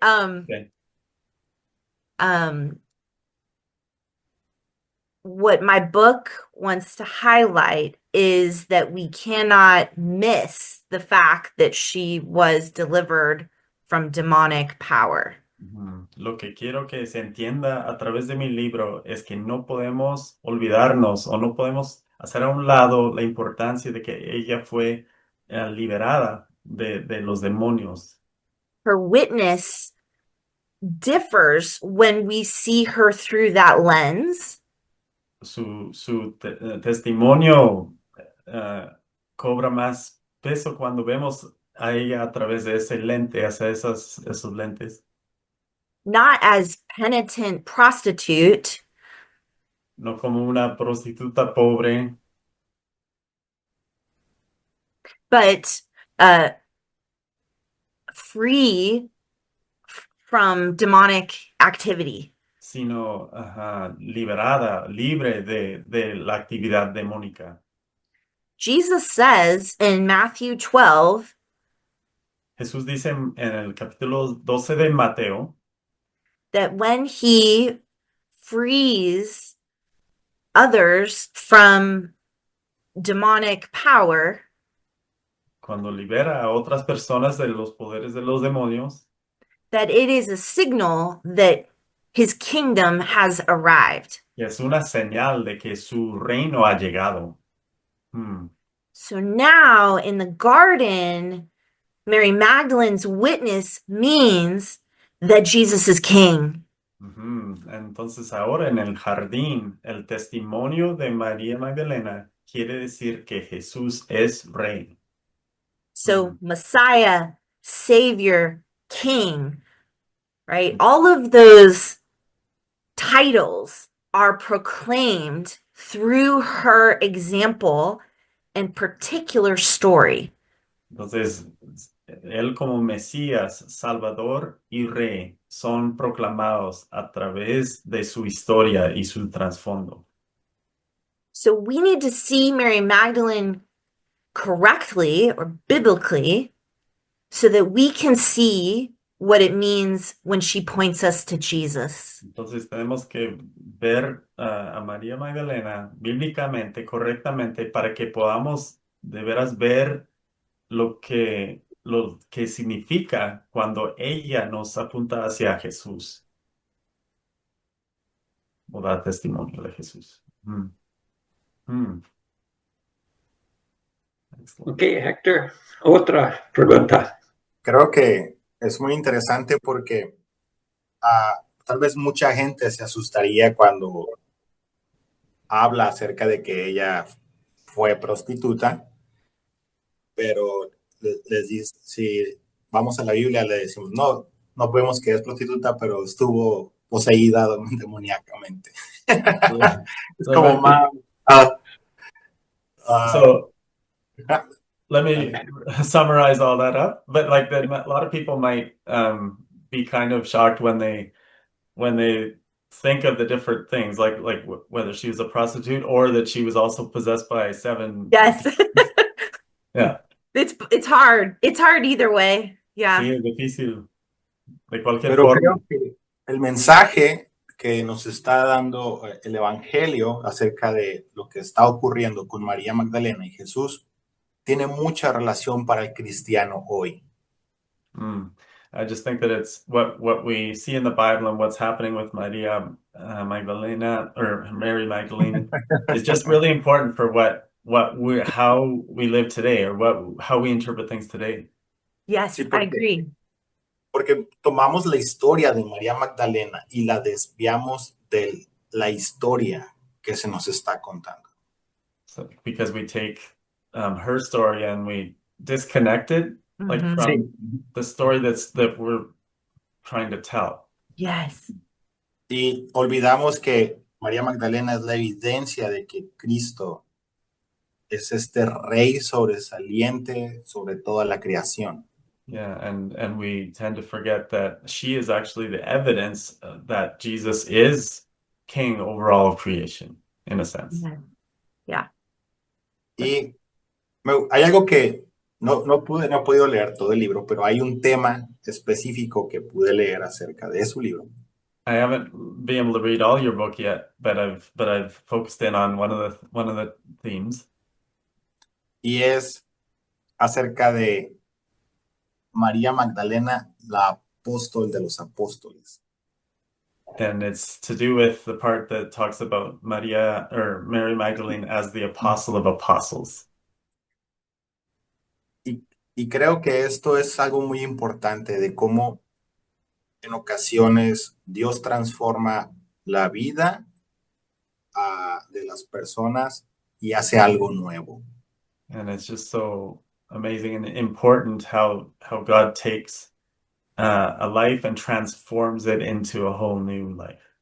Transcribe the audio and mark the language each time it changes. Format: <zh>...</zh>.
<en>Okay. What my book wants to highlight is that we cannot miss the fact that she was delivered from demonic power.</en> <es>Lo que quiero que se entienda a través de mi libro es que no podemos olvidarnos o no podemos hacer a un lado la importancia de que ella fue liberada de los demonios.</es> <en>Her witness differs when we see her through that lens.</en> <es>Su testimonio cobra más peso cuando vemos a ella a través de ese lente, hacia esos lentes.</es> <en>Not as penitent prostitute,</en> <es>No como una prostituta pobre,</es> <en>but free from demonic activity.</en> <es>sino liberada, libre de la actividad demónica.</es> <en>Jesus says in Matthew 12</en> <es>Jesús dice en el capítulo 12 de Mateo</es> <en>that when he frees others from demonic power,</en> <es>cuando libera a otras personas de los poderes de los demonios,</es> <en>that it is a signal that his kingdom has arrived.</en> <es>y es una señal de que su reino ha llegado. Hmm.</es> <en>So now in the garden, Mary Magdalene's witness means that Jesus is king. Ujú.</en> <es>Entonces ahora en el jardín, el testimonio de María Magdalena quiere decir que Jesús es rey.</es> <en>So Messiah, Savior, King, right? All of those titles are proclaimed through her example and particular story.</en> <es>Entonces, él como Mesías, Salvador y Rey son proclamados a través de su historia y su trasfondo.</es> <en>So we need to see Mary Magdalene correctly or biblically so that we can see what it means when she points us to Jesus.</en> <es>Entonces tenemos que ver a María Magdalena bíblicamente, correctamente, para que podamos de veras ver lo que significa cuando ella nos apunta hacia Jesús o da testimonio de Jesús.</es> <en>Excellent.</en> <es>Ok, Héctor, otra pregunta. Creo que es muy interesante porque tal vez mucha gente se asustaría cuando habla acerca de que ella fue prostituta, pero les dice, si vamos a la Biblia, le decimos, no vemos que es prostituta, pero estuvo poseída demoníacamente. Es como más...</es> <en>So let me summarize all that up. But like a lot of people might be kind of shocked when they think of the different things, like whether she was a prostitute or that she was also possessed by 7. Yes. Yeah. It's hard. It's hard either way. Yeah.</en> <es>Sí, es difícil de cualquier Pero forma. creo que el mensaje que nos está dando el Evangelio acerca de lo que está ocurriendo con María Magdalena y Jesús tiene mucha relación para el cristiano hoy.</es> <en>I just think that it's what we see in the Bible and what's happening with Maria Magdalena or Mary Magdalene is just really important for how we live today or how we interpret things today. Yes,</en> <es>Sí,</es> <en>I agree.</en> <es>Porque tomamos la historia de María Magdalena y la desviamos de la historia que se nos está contando.</es> <en>So, because we take her story and we disconnect it like Mhm. from the story that we're trying to tell. Yes.</en> <es>Y olvidamos que María Magdalena es la evidencia de que Cristo es este rey sobresaliente sobre toda la creación.</es> <en>Yeah, and we tend to forget that she is actually the evidence that Jesus is king over all of creation, in a sense. Yeah.</en> <es>Y hay algo que no he podido leer todo el libro, pero hay un tema específico que pude leer acerca de su libro.</es> <en>I haven't been able to read all your book yet, but I've focused in on one of the themes.</en> <es>Y es acerca de María Magdalena, la apóstol de los apóstoles.</es> <en>And it's to do with the part that talks about Mary Magdalene as the apostle of apostles.</en> <es>Y creo que esto es algo muy importante de cómo en ocasiones Dios transforma la vida de las personas y hace algo nuevo.</es> <en>And it's just so amazing and important how God takes a life and transforms it into a whole new life.</en>